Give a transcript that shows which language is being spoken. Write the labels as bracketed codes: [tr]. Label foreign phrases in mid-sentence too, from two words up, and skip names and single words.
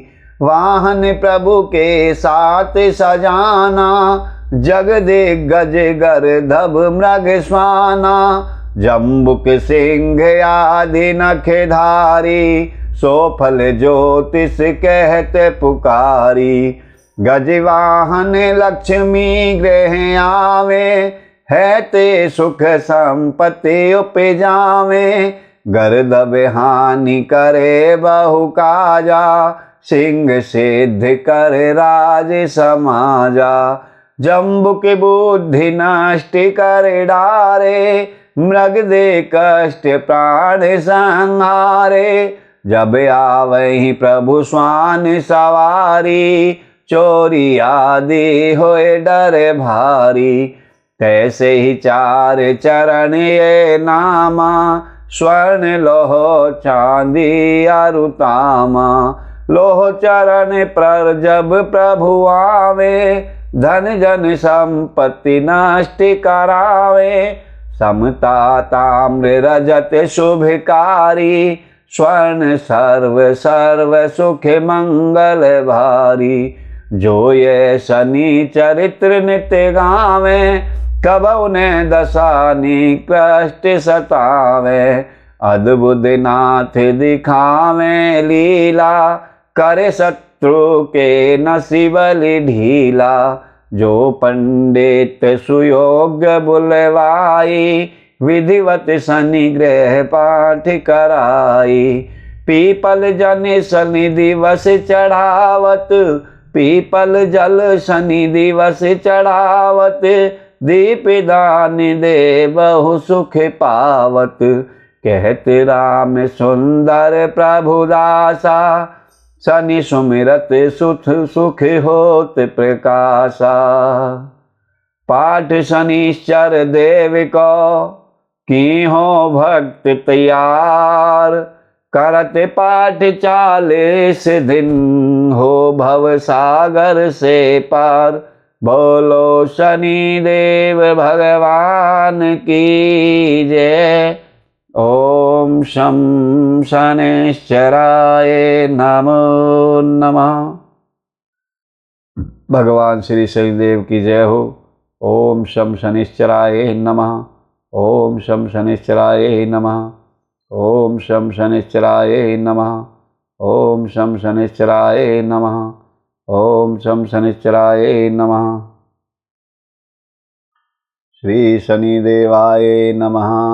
[hi] वाहन प्रभु के साथ सजाना, जग दिग्गज गर्दभ मृग स्वाना। जम्बुक सिंह आदि नख धारी, सो फल ज्योतिष कहते पुकारी। गजवाहन लक्ष्मी गृह आवे, है ते सुख संपत्ति उपजावे। गर्दभ हानि करे बहु काजा, सिंह सिद्ध कर राज समाजा। जम्बुक बुद्धि नष्ट कर डारे, मृग दे कष्ट प्राण संहारे। जब आवहि प्रभु स्वान सवारी, चोरी आदि होए डर भारी। तैसे ही चार चरण ये नामा, स्वर्ण लोह चांदी अरुतामा। लोह चरण पर जब प्रभु आवे, धन जन संपत्ति नष्ट करावे। समता ताम्र रजत शुभकारी, स्वर्ण सर्व सर्व सुख मंगल भारी। जो ये शनि चरित्र नित्य गावे, कबहु ने दशा निकृष्ट सतावे। अद्भुत नाथ दिखावे लीला, करे शत्रु के नसीबल ढीला। जो पंडित सुयोग्य बुलवाई, विधिवत शनि ग्रह पाठ कराई। पीपल जन शनि दिवस चढ़ावत, पीपल जल शनि दिवस चढ़ावत। दीप दान दे बहु सुख पावत, कहत राम सुंदर प्रभु दासा। शनि सुमिरत सुख सुख होत प्रकाशा। पाठ शनिश्चर देव को, की हो भक्त तैयार। करत पाठ 40 दिन, हो भव सागर से पार। बोलो शनि देव भगवान की जय। [sa] ओम शं शनिश्चराय नमो नमः। [hi] भगवान श्री शनिदेव की जय हो। [sa] ओम शं शनिश्चराय नमः। ओम शं शनिश्चराय नमः। ओम शं शनिश्चराय नमः। ओम शं शनिश्चराय नमः। ओम शं शनिश्चराय नमः। श्री शनिदेवाय नमः।